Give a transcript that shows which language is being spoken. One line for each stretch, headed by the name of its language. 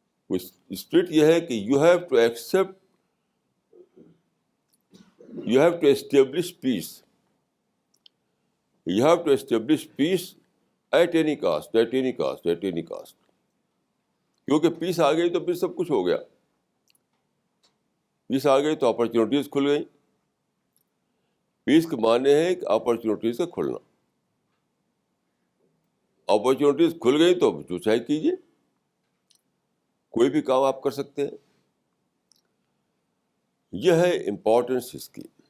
Urdu: وہ اسپرٹ یہ ہے کہ
English: You have to accept, you have to establish peace, you have to establish peace at any cost, at any cost, at any cost.
Urdu: کیونکہ پیس آ گئی تو پھر سب کچھ ہو گیا. پیس آ گئی تو اپرچونیٹیز کھل گئی. پیس کے معنی ہے کہ اپرچونیٹیز کا کھلنا. اپرچونیٹیز کھل گئی تو جو چاہے کیجیے، کوئی بھی کام آپ کر سکتے ہیں. یہ ہے امپورٹنس اس کی.